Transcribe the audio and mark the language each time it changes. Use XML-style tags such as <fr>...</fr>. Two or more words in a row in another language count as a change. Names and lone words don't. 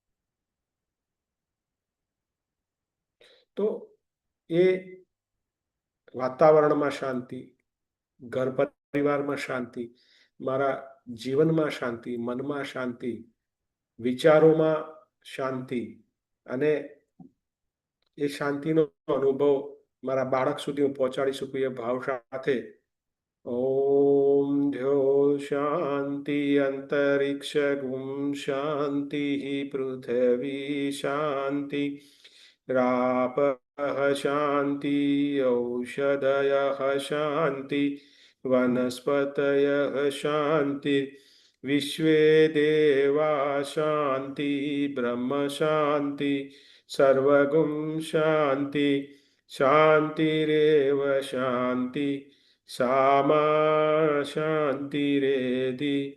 <gu>તો એ વાતાવરણમાં શાંતિ, ઘર પરિવારમાં શાંતિ, મારા જીવનમાં શાંતિ, મનમાં શાંતિ, વિચારોમાં શાંતિ, અને એ શાંતિનો અનુભવ મારા બાળક સુધી હું પહોંચાડી શકું એ ભાવ સાથે</gu> <sa>ॐ द्यो शान्ति अन्तरिक्षगुं शान्तिः पृथिवी शान्ति रापः शान्ति औषधयः शान्ति वनस्पतयः शान्ति विश्वे देवा शान्ति ब्रह्म शान्ति सर्वगुं शान्ति शान्तिरेव शान्ति सामा शान्तिरेधि</sa>